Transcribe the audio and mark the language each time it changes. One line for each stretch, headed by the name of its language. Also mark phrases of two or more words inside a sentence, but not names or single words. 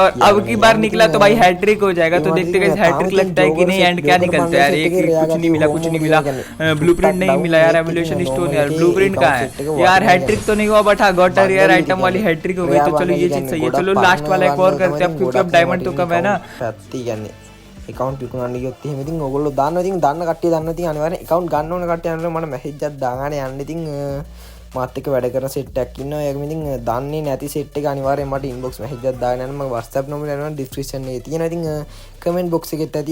Hindi: और अब की बार निकला तो भाई हैट्रिक हो जाएगा. तो देखते गाइस हैट्रिक लगता है कि नहीं. एंड क्या निकलता है यार. एक कुछ नहीं मिला ब्लूप्रिंट नहीं मिला यार. एवोल्यूशन स्टोन यार ब्लूप्रिंट कहाँ है यार. हैट्रिक तो नहीं हुआ बट हाँ गॉटर यार आइटम वाली हैट्रिक हो गई. तो चलो ये चीज सही है. चलो लास्ट वाला एक और करते हैं क्योंकि अब डायमंड तो कम है ना.
Sinhala: account විකුණන්න ගියොත් එහෙම ඉතින් ඔයගොල්ලෝ දානවා. ඉතින් දන්න කට්ටිය දන්නවා. ඉතින් අනිවාර්යෙන් account ගන්න ඕන කට්ටිය අනිවාර්යෙන් මට message එකක් දාගන්න යන්න. ඉතින් මාත් එක්ක වැඩ කරන set එකක් ඉන්නවා. ඒකම ඉතින් දන්නේ නැති set එක අනිවාර්යෙන් මට
English: inbox message
Sinhala: එකක් දාගෙන යන්න. මගේ WhatsApp number යනවා description එකේ තියෙනවා. ඉතින්
English: comment box
Sinhala: එකෙත් ඇති.